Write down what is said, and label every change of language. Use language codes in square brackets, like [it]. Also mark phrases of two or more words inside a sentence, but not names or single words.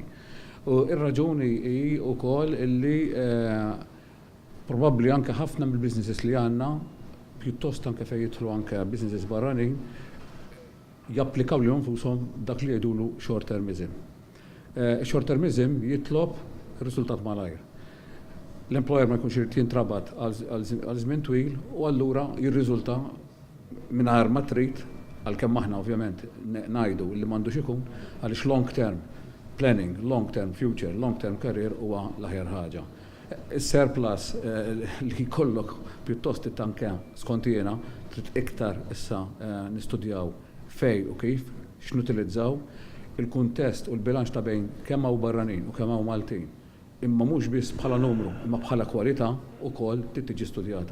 [mt] U ir-raġuni hi wkoll illi probabbli anke ħafna mill-businesses li għandna pjuttost anke fejn jidħlu anke businesses barranin japplikaw li nfushom dak li jgħidulu short-termism. Short-termism jitlob riżultat malajr. L-employer ma jkunx irid jintrabat għal żmien twil u allura jirriżulta mingħajr ma trid għalkemm aħna ovvjament ngħidu li m'għandux ikun għaliex [en] long term planning, long term future, long term career [mt] huwa l-aħjar ħaġa. Is-surplus li jkollok pjuttost tanke skont jiena trid iktar issa nistudjaw fej u kif x'nutilizzaw il-kuntest u l-bilanċ ta' bejn kemm hawn barranin u kemm hawn Maltin. Imma mhux biss bħala numru, imma bħala kwalità wkoll tiġi studjata.